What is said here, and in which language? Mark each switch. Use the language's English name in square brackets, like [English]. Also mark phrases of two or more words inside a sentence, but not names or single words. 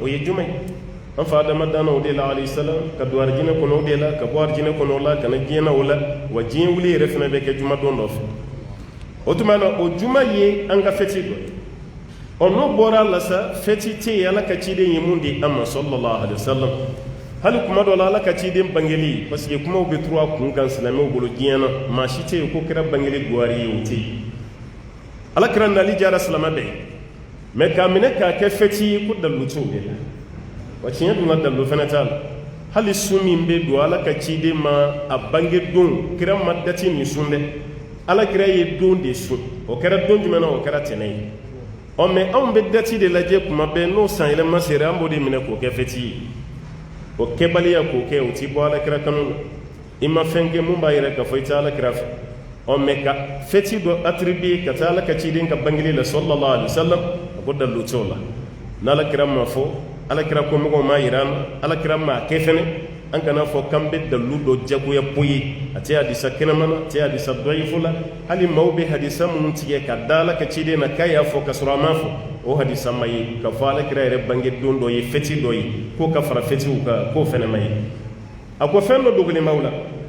[Bambara] ye juma ye an fa adama danna o de la [Arabic] عليه السلام [Bambara] ka don arijinɛ kɔnɔ o de la ka bɔ arijinɛ kɔnɔ o la ka na diɲɛ na o la wa diɲɛ wuli yɛrɛ fana bɛ kɛ juma don dɔ fɛ o tuma na o juma ye an ka fɛti dɔ ye ɔ n'o bɔra a la sa fɛti tɛ yen ala ka ciden ye mun di an ma [Arabic] صلى الله عليه وسلم [Bambara] hali kuma dɔ la ala ka ciden bangeli [French] parce que [Bambara] kumaw bɛ turu a kun kan silamɛw bolo diɲɛ na maa si tɛ yen ko kɛra bangeli guwari ye o tɛ yen ala kɛra nali diyara silamɛ bɛɛ mɛ k'a minɛ k'a kɛ fɛti ye ko dalu t'o de la wa tiɲɛ dun ka dalu fana t'a la hali sun min bɛ don ala ka ciden ma a bange don kira ma dati nin sun dɛ ala kira ye don de sun o kɛra don jumɛn na o kɛra tɛnɛ ye ɔ mɛ anw bɛ dati de lajɛ kuma bɛɛ n'o san yɛlɛma sera an b'o de minɛ k'o kɛ fɛti ye o kɛbaliya k'o kɛ o ti bɔ ala kira kanu na i ma fɛn kɛ mun b'a yɛrɛ k'a fɔ i tɛ ala kira fɛ ɔ mɛ ka fɛti dɔ attribuer ka taa ala ka ciden ka bangeli la [Arabic] صلى الله عليه وسلم [Bambara] a ko dalu t'o la n'ala kira ma fɔ ala kira ko mɔgɔw ma yira an na ala kira ma kɛ fɛnɛ an kana fɔ k'an bɛ dalu dɔ jagoya po ye a tɛ hadisa kɛnɛma na a tɛ hadisa dɔyifu la hali maaw bɛ hadisa minnu tigɛ ka da ala ka ciden na k'a y'a fɔ ka sɔrɔ a ma fɔ o hadisa ma ye ka fɔ ala kira yɛrɛ bange don dɔ ye fɛti dɔ ye k'o ka fara fɛtiw kan k'o fɛnɛ ma ye a ko fɛn dɔ dogolen b'aw la